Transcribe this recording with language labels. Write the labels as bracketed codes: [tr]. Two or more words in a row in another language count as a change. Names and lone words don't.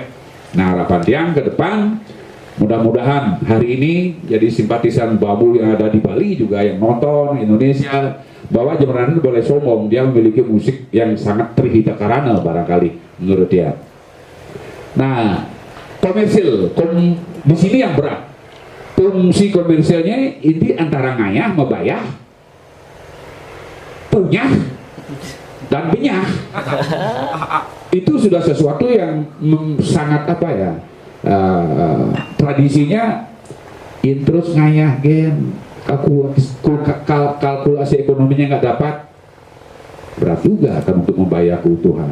[id] Nah, harapan Tiang ke depan mudah-mudahan hari ini jadi simpatisan Babu yang ada di Bali juga yang nonton Indonesia, bahwa Jembrana itu boleh sombong, dia memiliki musik yang sangat trihita karana barangkali menurut dia. Nah, komersil di sini yang berat. Fungsi komersilnya ini antara [ban] ngayah, membayah, punyah, [id] dan benyah. Itu sudah sesuatu yang sangat tradisinya terus [ban] ngayah gen, [id] kalkulasi ekonominya nggak dapat, berat juga kan untuk membayar keutuhan.